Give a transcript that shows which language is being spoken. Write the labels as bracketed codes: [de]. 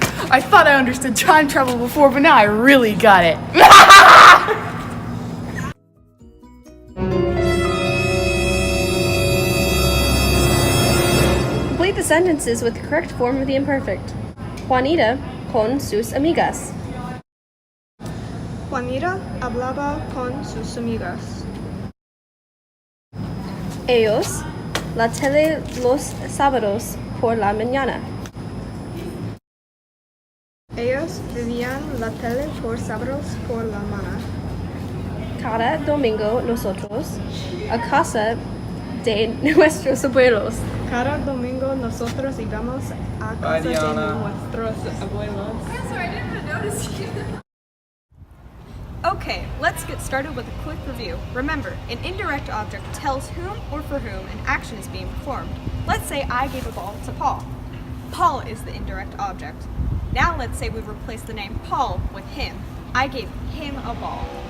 [en] I thought I understood time travel before, but now I really got it. Complete the sentences with the correct form of the imperfect. [es] Juanita con sus amigas. Juanita hablaba con sus amigas. Ellos la tele los sábados por la mañana. Ellos veían la tele por sábados por la mañana. Cada domingo nosotros a casa de nuestros abuelos. Cada domingo nosotros íbamos a casa de nuestros abuelos. [en] I'm sorry, I didn't even notice you. Okay, let's get started with a quick review. Remember, an indirect object tells whom or for whom an action is being performed. Let's say I gave a ball to Paul. Paul is the indirect object. Now let's say we replace the name Paul with him. I gave him a ball.